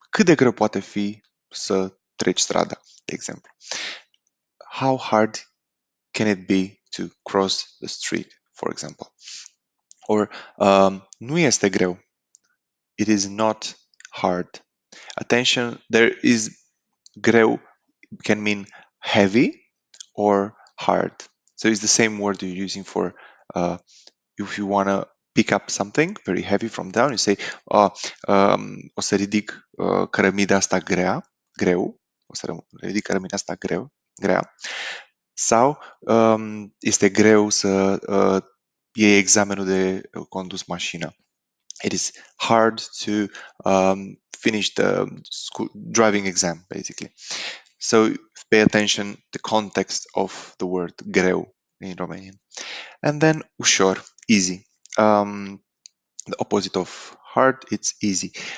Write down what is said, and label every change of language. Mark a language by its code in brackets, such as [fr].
[ro] Cât de greu poate fi să treci strada, de exemplu. [en] How hard can it be to cross the street, for example? Or [ro] nu este greu. [en] It is not hard. Attention, there is greu can mean heavy or hard. So it's the same word you're using for if you want to pick up something very heavy from down, you say [ro] o să ridic cărămida asta greu, o să ridic cărămida asta grea, sau este greu să iei examenul de condus mașină. [en] It is hard to finish the school driving exam, basically. So pay attention the context of the word greu in Romanian. And then ușor, easy. The opposite of hard, it's easy.